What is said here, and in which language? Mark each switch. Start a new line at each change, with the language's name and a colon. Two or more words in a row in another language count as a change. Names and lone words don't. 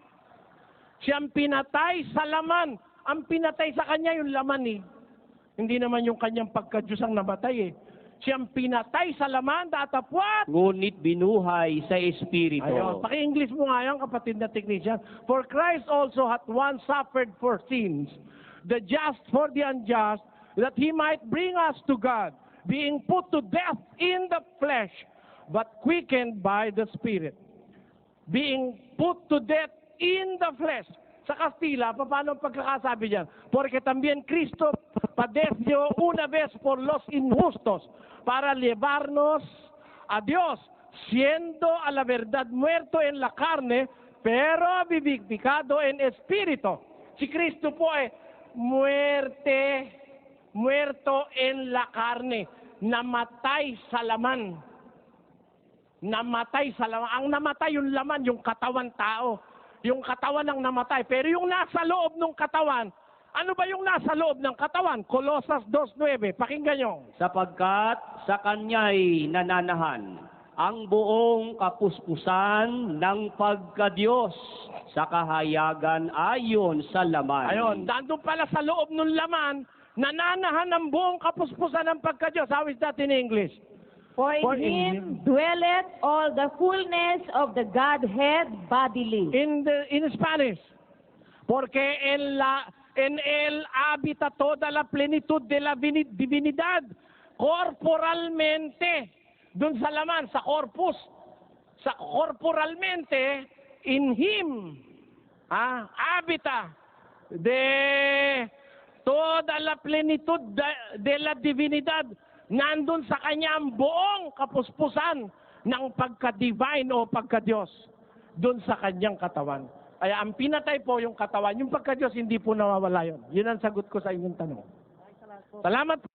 Filipino: Siyang pinatay sa laman. Ang pinatay sa kanya yung laman eh. Hindi naman yung kanyang pagka-Diyos ang namatay eh. Siyang pinatay sa laman, datapwat. Ngunit binuhay sa Espiritu. Ayun, paki-English mo nga yan, kapatid na technician.
English: For Christ also hath once suffered for sins, the just for the unjust, that He might bring us to God, being put to death in the flesh, but quickened by the Spirit. Being put to death in the flesh.
Filipino: Sa Kastila, paano ang pagkakasabi diyan?
Spanish: Porque también Cristo padeció una vez por los injustos para llevarnos a Dios, siendo a la verdad muerto en la carne, pero vivificado en espíritu.
Filipino: Si Cristo po ay
Spanish: muerto en la carne,
Filipino: namatay sa laman. namatay sa laman. Ang namatay yung laman, yung katawan tao. Yung katawan ang namatay. Pero yung nasa loob ng katawan, ano ba yung nasa loob ng katawan? Colosas 2:9. Pakinggan nyo. Sapagkat sa kanya'y nananahan ang buong kapuspusan ng pagkadiyos sa kahayagan ayon sa laman. Ayun, nandun pala sa loob ng laman, nananahan ang buong kapuspusan ng pagkadiyos.
English: How is that in English? For in For in him him dwelleth all the fullness of the Godhead bodily. In Spanish,
Spanish: porque en él habita toda la plenitud de la divinidad corporalmente.
Filipino: Dun sa laman, sa corpus, sa corporalmente,
English: in him,
Spanish: habita de toda la plenitud de la divinidad.
Filipino: Nandun sa kanya ang buong kapuspusan ng pagka-divine o pagka-Diyos dun sa kanyang katawan. Kaya ang pinatay po yung katawan, yung pagka-Diyos hindi po nawawala yun. Yun ang sagot ko sa inyong tanong. Salamat po.